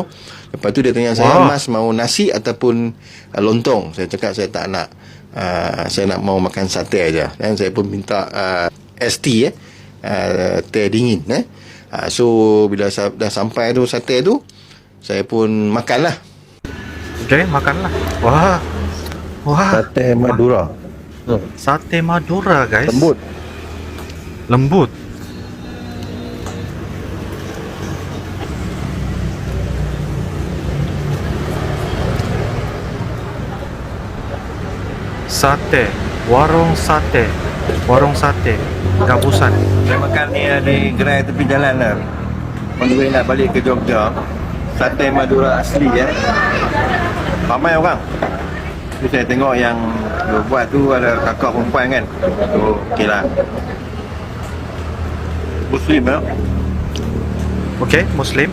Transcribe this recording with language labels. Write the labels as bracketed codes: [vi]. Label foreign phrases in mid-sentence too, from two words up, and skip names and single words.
[ms] Lepas tu dia tanya saya, [id] Mas mau nasi ataupun lontong? [ms] Saya cakap saya tak nak. Saya nak mau makan sate aja. Dan saya pun minta ST teh dingin. So bila dah sampai tu sate tu, saya pun makan lah. Makanlah. Wah. Sate Madura. Sate Madura, guys. Lembut. Sate, warung sate Gabusan. Saya makan ni di gerai tepi jalan lah. [en] On the way nak balik ke Jogja. [ms] Sate Madura asli ramai orang. Jadi saya tengok yang dia buat tu ada kakak perempuan kan. So okey lah. Muslim Muslim.